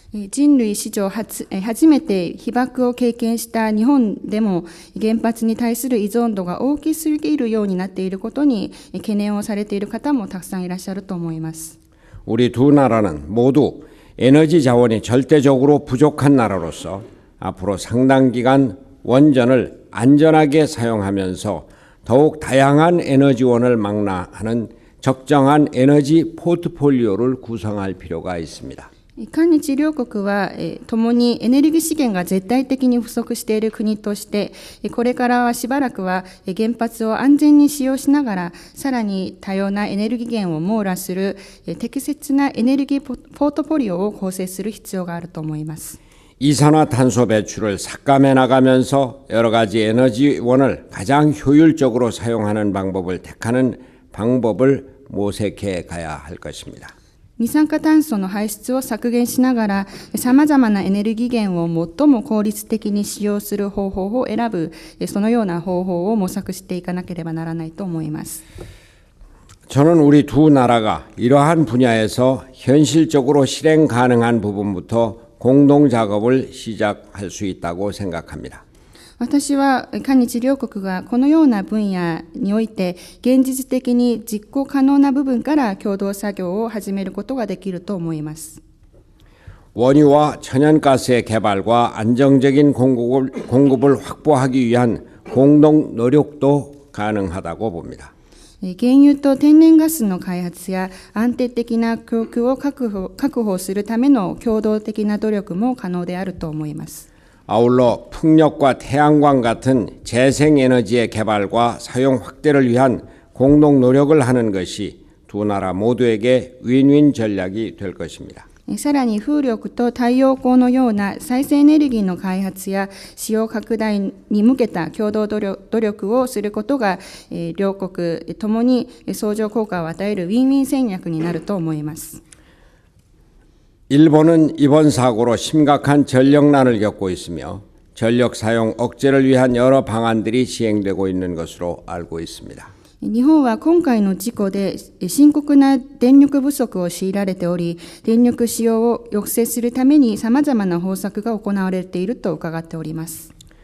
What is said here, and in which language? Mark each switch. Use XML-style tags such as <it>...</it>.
<ja>人類史上初めて被爆を経験した日本でも原発に対する依存度が大きすぎるようになっていることに懸念をされている方もたくさんいらっしゃると思います。</ja> <ko>우리 두 나라는 모두 에너지 자원이 절대적으로 부족한 나라로서 앞으로 상당 기간 원전을 안전하게 사용하면서 더욱 다양한 에너지원을 망라하는 적정한 에너지 포트폴리오를 구성할 필요가 있습니다.</ko> <ja>韓日両国は共にエネルギー資源が絶対的に不足している国として、これからはしばらくは原発を安全に使用しながら、さらに多様なエネルギー源を網羅する適切なエネルギーポートフォリオを構成する必要があると思います。</ja> <ko>이산화탄소 배출을 삭감해 나가면서 여러 가지 에너지원을 가장 효율적으로 사용하는 방법을 택하는 방법을 모색해 가야 할 것입니다.</ko> <ja>二酸化炭素の排出を削減しながら、さまざまなエネルギー源を最も効率的に使用する方法を選ぶ、そのような方法を模索していかなければならないと思います。</ja> <ko>저는 우리 두 나라가 이러한 분야에서 현실적으로 실행 가능한 부분부터 공동 작업을 시작할 수 있다고 생각합니다.</ko> <ja>私は韓日両国がこのような分野において現実的に実行可能な部分から共同作業を始めることができると思います。</ja> <ko>원유와 천연가스의 개발과 안정적인 공급을 확보하기 위한 공동 노력도 가능하다고 봅니다.</ko> <ja>原油と天然ガスの開発や安定的な供給を確保するための共同的な努力も可能であると思います。</ja> <ko>아울러 풍력과 태양광 같은 재생에너지의 개발과 사용 확대를 위한 공동 노력을 하는 것이 두 나라 모두에게 윈윈 전략이 될 것입니다.</ko> <ja>さらに風力と太陽光のような再生エネルギーの開発や使用拡大に向けた共同努力をすることが、両国ともに相乗効果を与えるウィンウィン戦略になると思います。</ja> <ko>일본은 이번 사고로 심각한 전력난을 겪고 있으며 전력 사용 억제를 위한 여러 방안들이 시행되고 있는 것으로 알고 있습니다.</ko> <ja>日本は今回の事故で深刻な電力不足を強いられており、電力使用を抑制するためにさまざまな方策が行われていると伺っております。</ja>